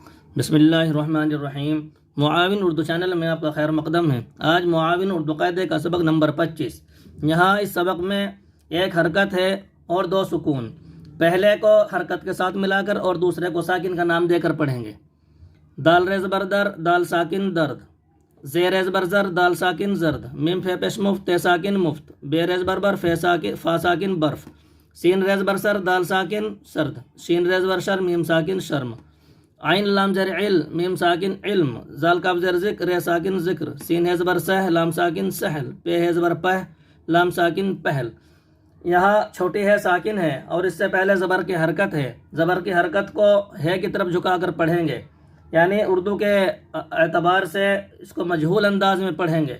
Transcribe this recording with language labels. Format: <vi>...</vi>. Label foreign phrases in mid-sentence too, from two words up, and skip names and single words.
<ar>بسم اللہ الرحمن الرحیم۔</ar> <ur>معاون اردو چینل میں آپ کا خیر مقدم ہے۔ آج معاون اردو قاعدے کا سبق نمبر 25۔ یہاں اس سبق میں ایک حرکت ہے اور دو سکون۔ پہلے کو حرکت کے ساتھ ملا کر اور دوسرے کو ساکن کا نام دے کر پڑھیں گے۔ دال ریز بر در، دال ساکن درد۔ زیر ریز بر زر، دال ساکن زرد۔ میم فے پیش مفت، تے ساکن مفت۔ بے ریز بر بر، فا ساکن برف۔ سین ریز بر سر، دال ساکن سرد۔ شین ریز بر شر، میم ساکن شرم۔ عین لام زر عل، میم ساکن علم۔ زال کاف زر ذکر، رے ساکن ذکر۔ سین ہے زبر سہ، لام ساکن سہل۔ پے ہے زبر پہ، لام ساکن پہل۔ یہاں چھوٹی ہے ساکن ہے اور اس سے پہلے زبر کی حرکت ہے۔ زبر کی حرکت کو ہے کی طرف جھکا کر پڑھیں گے، یعنی اردو کے اعتبار سے اس کو مجہول انداز میں پڑھیں گے۔</ur>